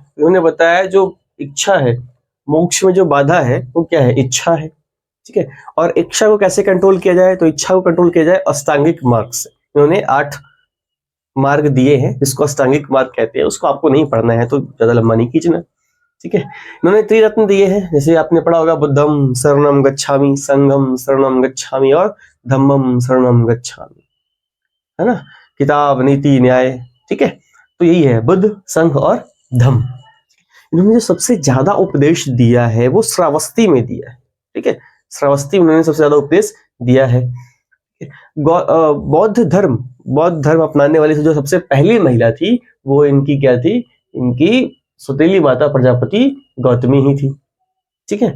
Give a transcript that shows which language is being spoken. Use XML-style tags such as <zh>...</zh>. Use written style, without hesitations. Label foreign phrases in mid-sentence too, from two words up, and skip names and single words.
<hi>इन्होंने बताया जो इच्छा है, मोक्ष में जो बाधा है वो क्या है? इच्छा है। ठीक है। और इच्छा को कैसे कंट्रोल किया जाए, तो इच्छा को कंट्रोल किया जाए अष्टांगिक मार्ग से। इन्होंने 8 मार्ग दिए हैं जिसको अष्टांगिक मार्ग कहते हैं, उसको आपको नहीं पढ़ना है तो ज्यादा लंबा नहीं खींचना, ठीक है। इन्होंने त्रिरत्न दिए हैं, जैसे आपने पढ़ा होगा</hi> <pi>बुद्धम शरणम गच्छामि, संघम शरणम गच्छामि</pi> <hi>और</hi> <pi>धम्मम शरणम गच्छामि,</pi> <hi>है ना, किताब नीति न्याय, ठीक है। तो यही है बुद्ध, संघ और धम्म। इन्होंने जो सबसे ज्यादा उपदेश दिया है वो श्रावस्ती में दिया है, ठीक है। श्रावस्ती में उन्होंने सबसे ज्यादा उपदेश दिया है। बौद्ध धर्म अपनाने वाली जो सबसे पहली महिला थी वो इनकी क्या थी, इनकी सुतेली माता प्रजापति गौतमी ही थी, ठीक है।</hi>